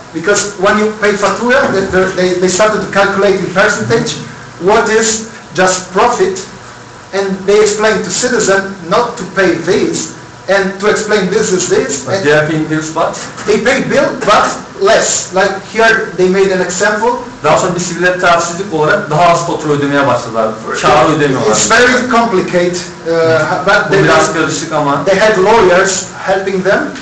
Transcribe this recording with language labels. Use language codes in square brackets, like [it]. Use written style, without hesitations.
[en] Because when you pay fatura, they started to calculate in percentage what is just profit, and they explain to citizen not to pay this, and to explain this is this. But they are paying bills, but they pay bill, but less. Like here, they made an example. [tr] Daha sonra bir sivil itaatsizlik olarak daha az fatura ödemeye başladılar. Kâr ödemiyorlar. [en] It's very complicated, but [tr] biraz karışık ama [en] they had lawyers helping them.